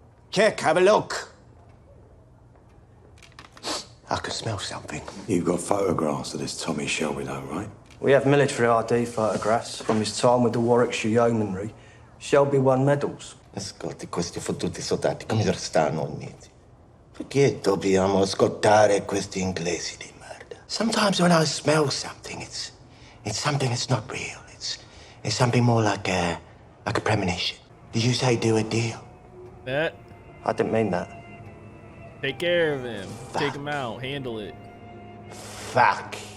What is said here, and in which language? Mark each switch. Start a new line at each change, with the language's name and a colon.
English: Check, have a look. I can smell something. You've got photographs of this Tommy Shelby, though, right? We have military ID photographs from his time with the Warwickshire Yeomanry. Shelby won medals.
Italian: Ascolti, questi fottuti soldati come stanno uniti? Perché dobbiamo ascoltare questi inglesi di merda?
English: Sometimes when I smell something, it's something that's not real. It's something more like a premonition. Did you say do a deal? Bet. I didn't mean that. Take care of him. Take him out. Handle it. Fuck.